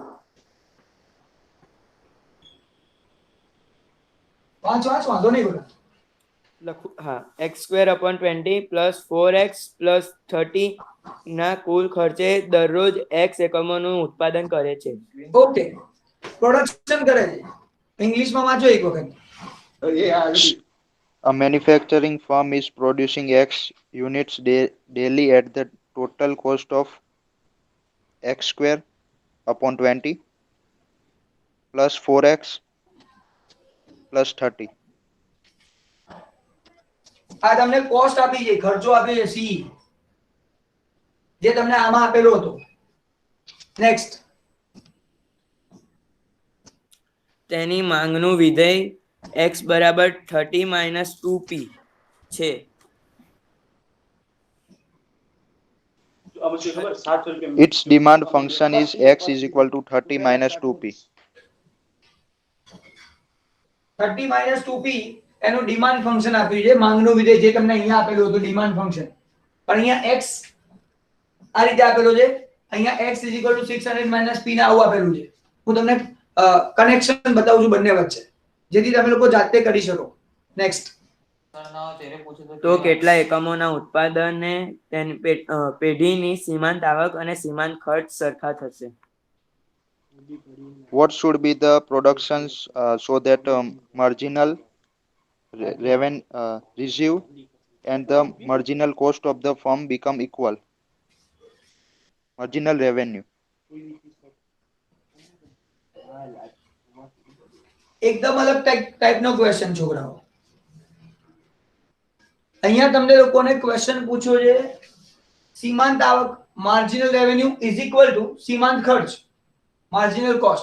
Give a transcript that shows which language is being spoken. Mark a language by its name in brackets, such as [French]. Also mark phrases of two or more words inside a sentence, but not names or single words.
[Gujarati] વાંચ વાંધો નહીં બોલા. લખું, હા, x²/20 પ્લસ 4x પ્લસ 30 ના કુલ ખર્ચે દરરોજ x એકમોનું ઉત્પાદન કરે છે. ઓકે, પ્રોડક્શન કરે છે. ઇંગ્લિશમાં વાંચો એક વખત. [English] A manufacturing firm is producing X units daily at the total cost of x²/20 plus 4x plus 30. [Gujarati] આ તમને કોસ્ટ આપી છે, ખર્ચો આપ્યો છે સી, જે તમને આમાં આપેલો હતો. નેક્સ્ટ. તેની માંગનું વિધેય x બરાબર 30 - 2p છે. [English] Its demand function is x is equal to 30 minus 2p. [Gujarati] 30 - 2p એનું [English] demand function [Gujarati] આપ્યું છે, માંગનું વિધેય, જે તમને અહીંયા આપેલું હતું [English] demand function. [Gujarati] પણ અહીંયા x આ રીતે આપેલો છે, અહીંયા [English] x is equal to 600 - [Gujarati] p ને આવું આપેલું છે. હું તમને કનેક્શન બતાવું છું બંને વચ્ચે, જેથી તમે લોકો જાતે કરી શકો. નેક્સ્ટ. તો કેટલા એકમોના ઉત્પાદને તેની પેઢીની સીમાંત આવક અને સીમાંત ખર્ચ સરખા થશે? [English] What should be the productions so that marginal revenue and the marginal cost of the firm become equal? Marginal revenue. [Gujarati] એકદમ અલગ ટાઈપનો ક્વેશ્ચન છોકરાઓ. અહીંયા તમને લોકોને ક્વેશ્ચન પૂછ્યો છે, સીમાંત આવક [English] marginal revenue is equal to [Gujarati] સીમાંત ખર્ચ [English] marginal cost.